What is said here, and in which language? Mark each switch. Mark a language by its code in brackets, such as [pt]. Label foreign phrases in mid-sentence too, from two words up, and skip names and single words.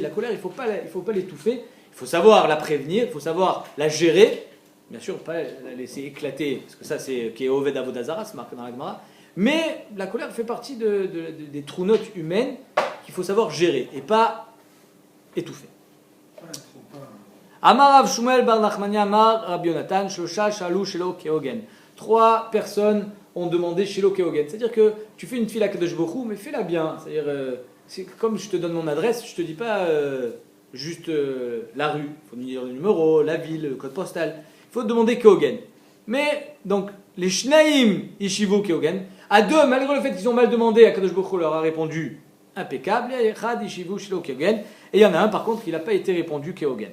[fr] La colère, il faut pas l'étouffer. Il faut savoir la prévenir, il faut savoir la gérer. Bien sûr, pas la laisser éclater, parce que ça c'est qui est [he] עובד עבודה זרה, [fr] c'est marqué dans la Gemara. Mais la colère fait partie des trou-notes humaines qu'il faut savoir gérer et pas étouffer. [he] אמר רב שמואל בר נחמני אמר רבי יונתן שלשה שאלו שלא כהוגן. [fr] 3 personnes ont demandé [he] שלא כהוגן. [fr] C'est-à-dire que tu fais une fila [he] קדוש ברוך, [fr] mais fais-la bien. C'est-à-dire, c'est comme je te donne mon adresse, je te dis pas juste la rue. Il faut me dire le numéro, la ville, le code postal. Il faut demander Keogen. Mais, donc, les [he] שניים השיבו כהוגן, [fr] à 2, malgré le fait qu'ils ont mal demandé, [he] הקדוש ברוך הוא [fr] leur a répondu impeccable, et [he] אחד השיבו שלא כהוגן, [fr] et il y en a un par contre qui n'a pas été répondu Keogen.